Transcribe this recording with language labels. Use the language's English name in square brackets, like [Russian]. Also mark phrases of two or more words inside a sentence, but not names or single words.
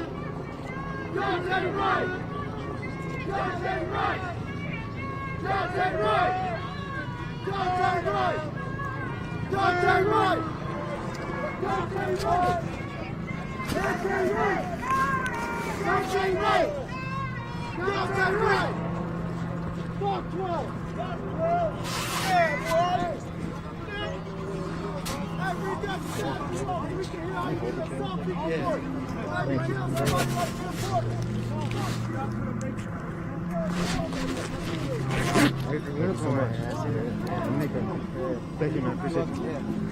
[English] Daunte Wright! Daunte Wright! Daunte Wright! Daunte Wright! Daunte Wright! Daunte Wright! Daunte Wright! Daunte Wright! Daunte Wright! Fuck 12! Hey, boys! Every day, we can hear how you get the soft people for it. Every day, somebody like this for it. Thank you, man. Appreciate it.